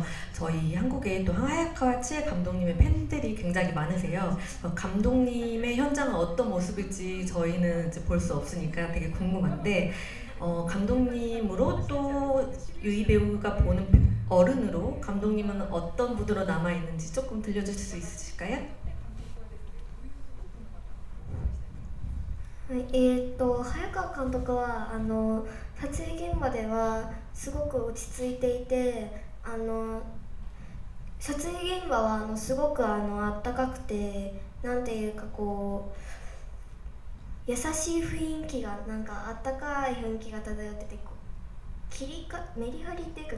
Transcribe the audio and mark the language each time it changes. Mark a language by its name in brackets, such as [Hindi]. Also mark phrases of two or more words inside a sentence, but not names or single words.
[Korean] 저희 한국에 또 하야카와 치에 감독님의 팬들이 굉장히 많으세요. 감독님의 현장은 어떤 모습일지 저희는 이제 볼 수 없으니까 되게 궁금한데 감독님으로 또 유이 배우가 보는 어른으로 감독님은 어떤 무드로 남아있는지 조금 들려주실 수 있으실까요? [Japanese] はい、早川監督は撮影現場ではすごく落ち着いていて撮影現場はすごくあったかくてなんていうかこう優しい雰囲気がなんかあったかい雰囲気が漂っててメリハリっていうか